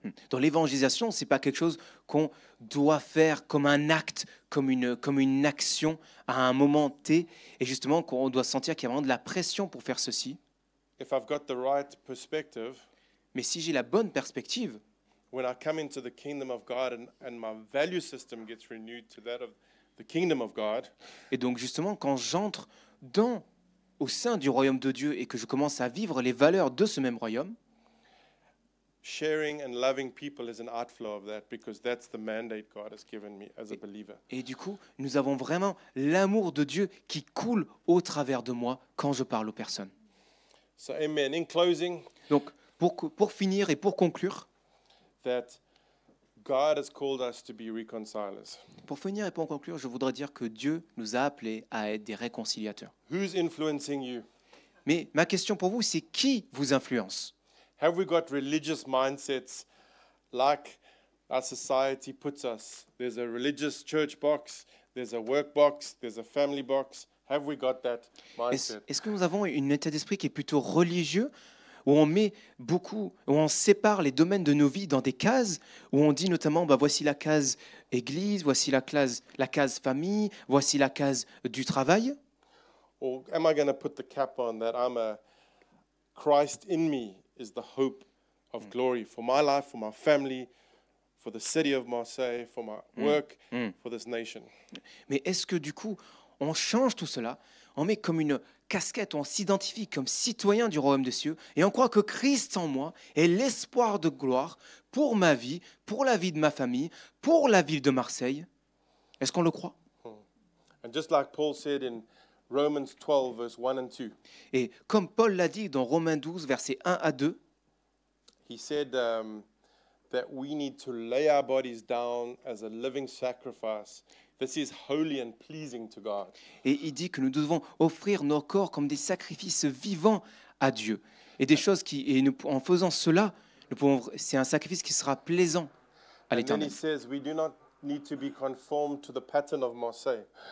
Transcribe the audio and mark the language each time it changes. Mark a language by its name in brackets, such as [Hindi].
[French] Dans l'évangélisation, ce n'est pas quelque chose qu'on doit faire comme un acte, comme une action à un moment T, et justement qu'on doit sentir qu'il y a vraiment de la pression pour faire ceci. [English] If I've got the right perspective, [French] Mais si j'ai la bonne perspective, [English] when I come into the kingdom of God and my value system gets renewed to that of the kingdom of God, [French] et donc justement quand j'entre au sein du royaume de Dieu et que je commence à vivre les valeurs de ce même royaume, [English] sharing and loving people is an outflow of that because that's the mandate God has given me as a believer. [French] et du coup, nous avons vraiment l'amour de Dieu qui coule au travers de moi quand je parle aux personnes. [English] So amen. In closing, [French] Donc, pour finir et pour conclure, [English] that God has called us to be reconcilers. [French] je voudrais dire que Dieu nous a appelés à être des réconciliateurs. [English] Who's influencing you? [French] Mais ma question pour vous, c'est qui vous influence? [English] Have we got religious mindsets like our society puts us? There's a religious church box, there's a work box, there's a family box. Have we got that mindset? [French] Est-ce que nous avons un état d'esprit qui est plutôt religieux, où on sépare les domaines de nos vies dans des cases, où on dit notamment, voici la case église, voici la case famille, voici la case du travail? [English] Or am I going to put the cap on that Christ in me is the hope of glory for my life, for my family, for the city of Marseille, for my work, for this nation? [French] Mais est-ce que du coup, on change tout cela, on met comme une casquette, on s'identifie comme citoyen du royaume des cieux et on croit que Christ en moi est l'espoir de gloire pour ma vie, pour la vie de ma famille, pour la ville de Marseille? Est-ce qu'on le croit? [English] And just like Paul said in Romans 12, verse 1 and 2, [French] Et comme Paul l'a dit dans Romains 12, versets 1 à 2, [English] he said that we need to lay our bodies down as a living sacrifice. This is holy and pleasing to God. [French] et il dit que nous devons offrir nos corps comme des sacrifices vivants à Dieu. Et des choses en faisant cela, c'est un sacrifice qui sera plaisant à [English] And then [French] l'Éternel. [English] he says we do not need to be conformed to the pattern of Marseille.